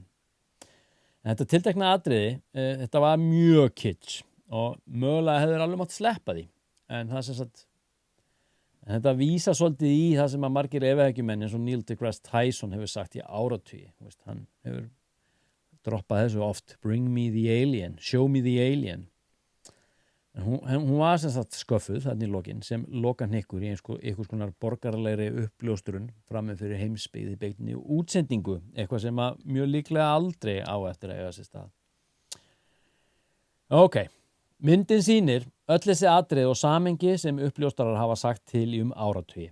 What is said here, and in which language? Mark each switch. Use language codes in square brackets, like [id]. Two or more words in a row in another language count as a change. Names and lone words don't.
[is] En þetta tiltekna atriði, þetta var mjög kitsch og mögulega hefur alveg mátt sleppa því. En það sem sagt, þetta vísa svolítið í það sem að margir efahyggjumenn eins og Neil deGrasse Tyson hefur sagt í áratugi. Hann hefur droppað þessu oft, [en] bring me the alien, show me the alien. [is] En hún var sem sagt sköffuð þarna í lokin sem lokahnykkur í einhvers konar borgaralegri uppljóstrun frammi fyrir heimsbyggði beinni útsendingu, eitthvað sem að mjög líklega aldrei á eftir að eiga sér stað. Ok, myndin sýnir öll þessi atriði og samhengi sem uppljóstrarar hafa sagt til í áratugi.